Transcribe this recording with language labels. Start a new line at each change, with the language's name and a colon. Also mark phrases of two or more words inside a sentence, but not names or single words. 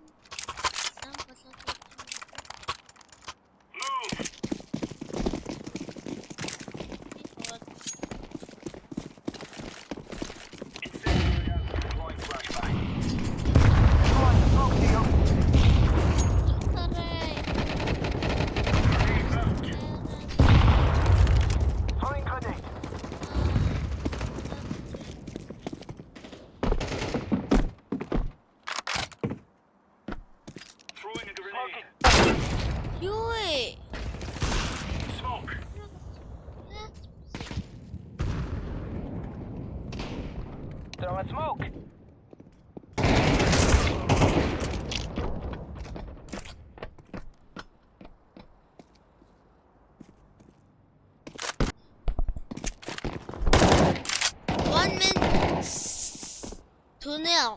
Mongolian: Сан болоод
English: Move. Incendiary out. Deploying flashbang. Throwing smoke, Neo. Grenade out. Throwing grenade. Throwing a grenade.
Mongolian: Юу ээ?
English: Smoke. Throwing smoke. One minute.